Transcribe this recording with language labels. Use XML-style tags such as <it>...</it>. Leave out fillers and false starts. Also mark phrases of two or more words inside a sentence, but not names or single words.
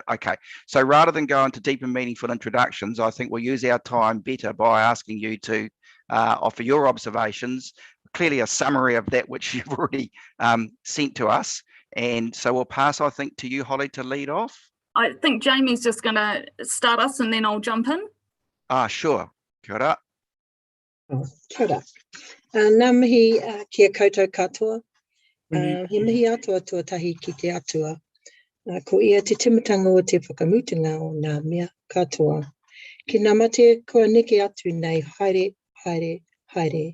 <en>Okay, so rather than go into deep and meaningful introductions, I think we'll use our time better by asking you to offer your observations, clearly a summary of that which you've already sent to us. And so we'll pass, I think, to you, Holly, to lead off. I think Jamie's just going to start us and then I'll jump in. Sure.</en> <mi>Kia ora. Kia ora. Nā mihi kia koutou katoa. He mihi atua tuatahi ki te atua. Ko ia te timatanga o te whakamutunga o nā mea katoa. Ki nā mate kua neke atu nei haere, haere, haere.</mi>